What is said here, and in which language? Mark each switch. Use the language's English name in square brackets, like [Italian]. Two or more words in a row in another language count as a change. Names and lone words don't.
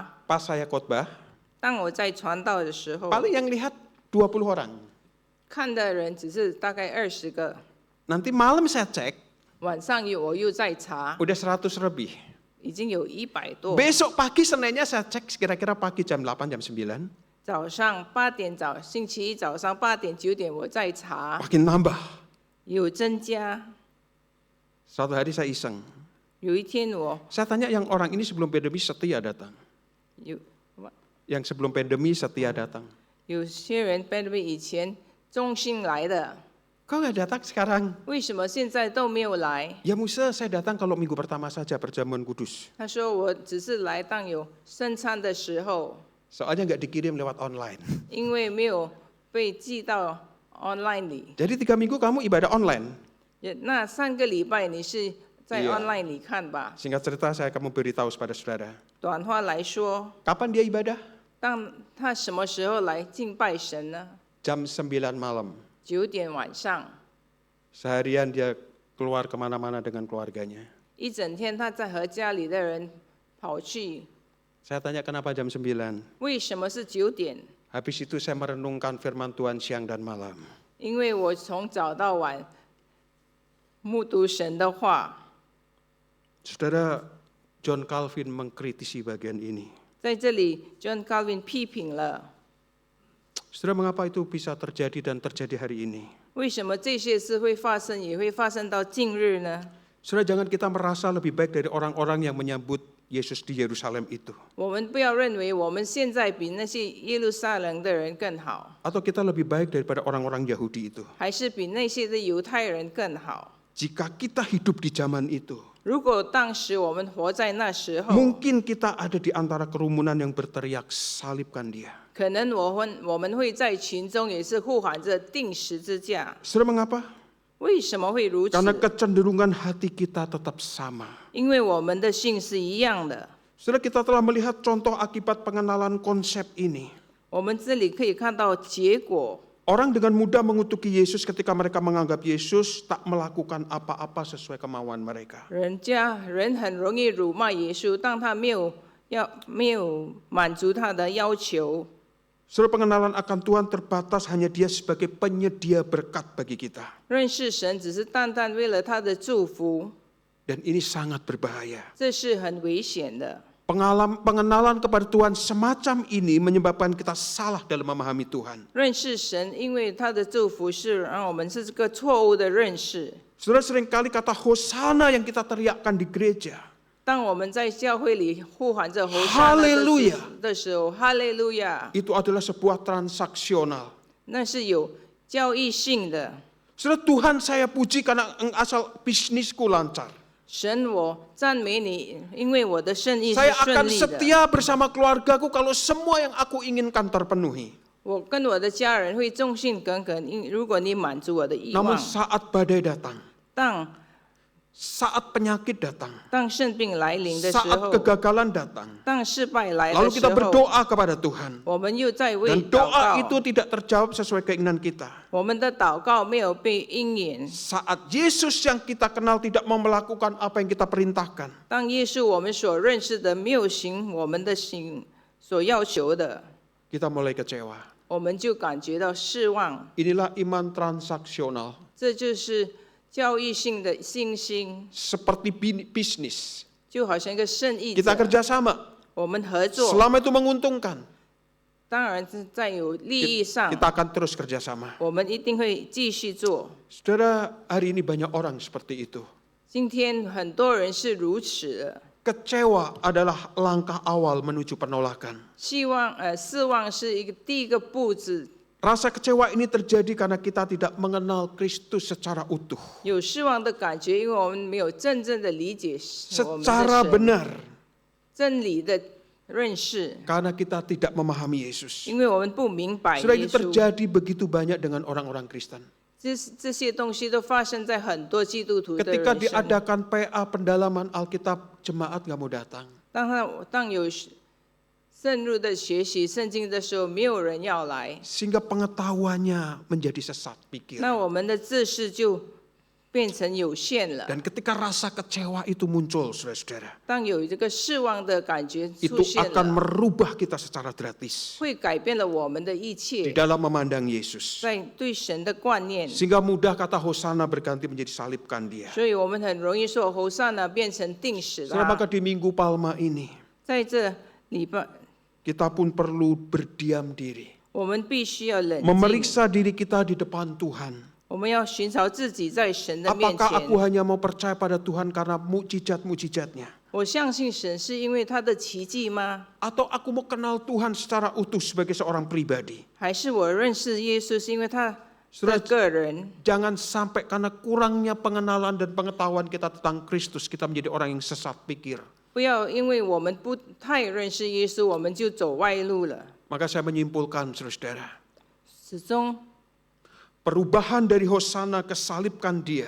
[Indonesian] Pas saya khotbah, [Chinese] 当我在传道的时候， [Indonesian] paling yang lihat 20 orang. [Chinese] 看的人只是大概20个。 [Indonesian] Nanti malam saya cek, [Chinese] 晚上我又在查， [Indonesian] udah 100 lebih. [Chinese] 已经有100多。 [Indonesian] Besok pagi Seninnya saya cek kira-kira pagi jam 8, jam 9. [Chinese] 早上8点星期一早上8点9点我在查， [Indonesian] Makin nambah. [Chinese] 有增加。 [Indonesian] Suatu hari saya iseng. [Chinese] 有一天我 [Indonesian] Saya tanya yang orang ini sebelum pandemi setia datang. [Chinese] 有 [Indonesian] Yang sebelum pandemi setia datang. [Chinese] 有些人 pandemic 以前中心来的， [Indonesian] Kok nggak datang sekarang? [Chinese] 为什么现在都没有来？ [Indonesian] Ya Musa, saya datang kalau minggu pertama saja perjamuan kudus. [Chinese] 他说我只是来当有圣餐的时候， [Indonesian] Soalnya nggak dikirim lewat online. [Chinese] 因为没有被寄到 online 里。 [Indonesian] Jadi 3 minggu kamu ibadah online. [Chinese] 那3个礼拜你是在 [Indonesian] Iya. [Chinese] online 里看吧。 [Indonesian] Singkat cerita saya akan beritahu kepada saudara. [Chinese] 短话来说， [Indonesian] Kapan dia ibadah? [Chinese] 当他什么时候来敬拜神呢？ [Indonesian] Jam 9 malam. [Chinese] 9 点晚上， [Indonesian] Seharian dia keluar kemana-mana dengan keluarganya. [Chinese] 一整天他在和家里的人跑去。 [Indonesian] Saya tanya kenapa jam 9? [Chinese] 为什么是9点？ [Indonesian] Habis itu saya merenungkan firman Tuhan siang dan malam. [Chinese] 因为我从早到晚目读神的话。 [Indonesian] Saudara, John Calvin mengkritisi bagian ini. [Chinese] 在这里 ，John Calvin 批评了 [Indonesian] Saudara, mengapa itu bisa terjadi dan terjadi hari ini? [Chinese] 为什么这些事会发生，也会发生到近日呢？ [Indonesian] Saudara, jangan kita merasa lebih baik dari orang-orang yang menyambut Yesus di Yerusalem itu. [Chinese] 我们不要认为我们现在比那些耶路撒冷的人更好， [Indonesian] Atau kita lebih baik daripada orang-orang Yahudi itu. [Chinese] 还是比那些的犹太人更好。 [Indonesian] Jika kita hidup di zaman itu, [Chinese] 如果当时我们活在那时候， [Indonesian] mungkin kita ada di antara kerumunan yang berteriak, salibkan dia. [Chinese] 可能我们会在群中也是呼喊着定十字架。 [Indonesian] Saudara, mengapa? [Chinese] 为什么会如此？ [Indonesian] Karena kecenderungan hati kita tetap sama. [Chinese] 因为我们的性是一样的。 [Indonesian] Saudara, kita telah melihat contoh akibat pengenalan konsep ini. [Chinese] 我们这里可以看到结果。 [Indonesian] Orang dengan mudah mengutuki Yesus ketika mereka menganggap Yesus tak melakukan apa-apa sesuai kemauan mereka. [Chinese] 人很容易辱骂耶稣，当他没有满足他的要求。 [Indonesian] Saudara, pengenalan akan Tuhan terbatas hanya Dia sebagai penyedia berkat bagi kita. [Chinese] 认识神只是单单为了他的祝福， [Indonesian] Dan ini sangat berbahaya. [Chinese] 这是很危险的。 [Indonesian] Pengenalan kepada Tuhan semacam ini menyebabkan kita salah dalam memahami Tuhan. [Chinese] 认识神，因为他的祝福是让我们是这个错误的认识。 [Indonesian] Saudara, seringkali kata Hosana yang kita teriakkan di gereja, [Chinese] 当我们在教会里呼喊着侯沙那的时候，哈利路亚， [Indonesian] itu adalah sebuah transaksional. [Chinese] 那是有交易性的。 [Indonesian] Saudara, Tuhan saya puji karena asal bisnisku lancar. [Chinese] 神，我赞美你，因为我的生意是 [Indonesian] Saya [Chinese] 顺 [Indonesian] akan [Chinese] 利的。 [Indonesian] setia bersama keluargaku kalau semua yang aku inginkan terpenuhi. [Chinese] 我跟我的家人会忠心耿耿，如果你满足我的欲 [Indonesian] Namun [Chinese] 望。 [Indonesian] saat badai datang, [Chinese] 当 [Indonesian] saat penyakit datang, [Chinese] 生病来临的时 [Indonesian] saat [Chinese] 候， [Indonesian] kegagalan datang, [Chinese] 当失败来 [Indonesian] lalu [Chinese] 的时 [Indonesian] kita [Chinese] 候， [Indonesian] berdoa kepada Tuhan. [Chinese] 我们又在为 [Indonesian] Dan [Chinese] 祷 [Indonesian] doa itu [Chinese] 告， [Indonesian] tidak terjawab sesuai keinginan kita. [Chinese] 我们的祷告没有被应允。 [Indonesian] Saat Yesus yang kita kenal tidak mau melakukan apa yang kita perintahkan, [Chinese] 当耶稣我们所认识的没有行我们的行所要求的， [Indonesian] kita mulai kecewa. [Chinese] 我们就感觉到失望。 [Indonesian] Inilah iman transaksional, [Chinese] 这就是教育性的信心， [Indonesian] seperti bisnis. [Chinese] 就好像一个生意 [Indonesian] Kita [Chinese] 者， [Indonesian] kerjasama, [Chinese] 我们合作， [Indonesian] selama itu menguntungkan, [Chinese] 当然是在有利益上， [Indonesian] kita akan terus kerjasama. [Chinese] 我们一定会继续做。 [Indonesian] Saudara, hari ini banyak orang seperti itu. [Chinese] 今天很多人是如此的， [Indonesian] Kecewa adalah langkah awal menuju penolakan. [Chinese] 失望是第一个步子。 [Indonesian] Rasa kecewa ini terjadi karena kita tidak mengenal Kristus secara utuh, [Chinese] 有失望的感觉，因为我们没有真正的理解我们的 [Indonesian] secara [Chinese] 神 [Indonesian] benar, [Chinese] 真理的认识， [Indonesian] karena kita tidak memahami Yesus. [Chinese] 因为我们不明白 [Indonesian] Sudah [Chinese] 耶 [Indonesian] itu [Chinese] 稣。 [Indonesian] terjadi begitu banyak dengan orang-orang Kristen. [Chinese] 这些东西都发生在很多基督徒的 [Indonesian] Ketika [Chinese] 人生。 [Indonesian] diadakan PA pendalaman Alkitab, jemaat nggak mau datang. [Chinese] 当有深入的学习圣经的时候，没有人要来， [Indonesian] Sehingga pengetahuannya menjadi sesat pikir. [Chinese] 那我们的知识就变成有限了。 [Indonesian] Dan ketika rasa kecewa itu muncul, saudara-saudara, [Chinese] 当有这个失望的感觉 [Indonesian] itu [Chinese] 出现 [Indonesian] akan [Chinese] 了， [Indonesian] merubah kita secara gratis [Chinese] 会改变了我们的一 [Indonesian] di [Chinese] 切， [Indonesian] dalam memandang Yesus. [Chinese] 在对神的观念。 [Indonesian] Sehingga mudah kata Hosana berganti menjadi salibkan dia. [Chinese] 所以我们很容易说侯赛呢变成定死 [Indonesian] Saudara, [Chinese] 他。 [Indonesian] maka di Minggu Palma ini, [Chinese] 在这礼拜， [Indonesian] kita pun perlu berdiam diri. [Chinese] 我们必须要冷静， [Indonesian] Memeriksa diri kita di depan Tuhan. [Chinese] 我们要寻找自己在神的面 [Indonesian] Apakah [Chinese] 前 [Indonesian] aku。hanya mau percaya pada Tuhan karena mukjizat-mukjizatnya? [Chinese] 我相信神是因为他的奇迹吗？ [Indonesian] Atau aku mau kenal Tuhan secara utuh sebagai seorang pribadi? [Chinese] 还是我认识耶稣是因为他 [Indonesian] Saudara, [Chinese] 的个人？ [Indonesian] jangan sampai karena kurangnya pengenalan dan pengetahuan kita tentang Kristus, kita menjadi orang yang sesat pikir. [Chinese] 不要因为我们不太认识耶稣，我们就走歪路了。 [Indonesian] Maka saya menyimpulkan, saudara-saudara, [Chinese] 始终 [Indonesian] perubahan dari Hosana ke salibkan dia,